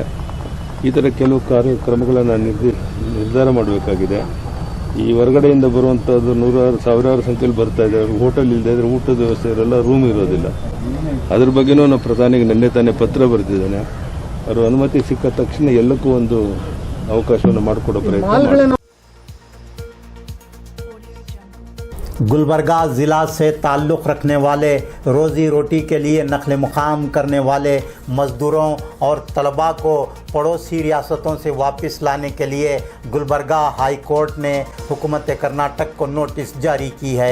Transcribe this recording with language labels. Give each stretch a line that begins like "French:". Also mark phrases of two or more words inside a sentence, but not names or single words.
Kannada: ಈ ಥರ ಕೆಲವು ಕಾರ್ಯಕ್ರಮಗಳನ್ನು ನಿರ್ಧಾರ ಮಾಡಬೇಕಾಗಿದೆ. ಈ ಹೊರಗಡೆಯಿಂದ ಬರುವಂಥದ್ದು ಸಾವಿರಾರು ಸಂಖ್ಯೆಯಲ್ಲಿ ಬರ್ತಾ ಇದೆ. ಹೋಟೆಲ್ ಇಲ್ಲದೆ ಇದ್ರೆ ಊಟದ ವ್ಯವಸ್ಥೆ ಇರಲ್ಲ, ರೂಮ್ ಇರೋದಿಲ್ಲ. ಅದ್ರ ಬಗ್ಗೆನೂ ನಾವು ಪ್ರಧಾನಿಗೆ ನಿನ್ನೆ ತಾನೇ ಪತ್ರ ಬರೆದಿದ್ದೇನೆ. ಅವರು ಅನುಮತಿ ಸಿಕ್ಕ ತಕ್ಷಣ ಎಲ್ಲಕ್ಕೂ ಒಂದು ಅವಕಾಶವನ್ನು ಮಾಡಿಕೊಡೋ ಪ್ರಯತ್ನ.
Urdu: گلبرگہ ضلع سے تعلق رکھنے والے روزی روٹی کے لیے نقل مقام کرنے والے مزدوروں اور طلبہ کو پڑوسی ریاستوں سے واپس لانے کے لیے گلبرگہ ہائی کورٹ نے حکومت کرناٹک کو نوٹس جاری کی ہے.